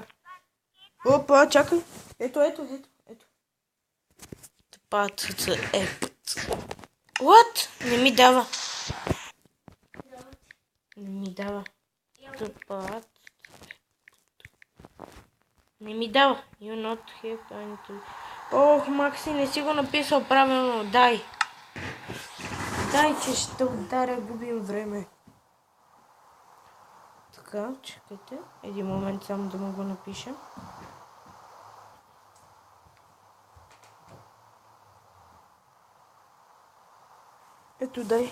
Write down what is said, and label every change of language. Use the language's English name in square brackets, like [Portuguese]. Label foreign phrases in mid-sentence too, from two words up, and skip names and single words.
[Bulgarian] Опа, чакай. Ето. Тъпацата е. What? Не ми дава. Не ми дава. Тъпат. Не ми дава. [English] You not have time to... [Bulgarian] Ох, Макси, не си го написал правилно. Дай. Дай, че ще ударя, губим време. Така, чакайте. Един момент само да му го напиша. Ето, дай.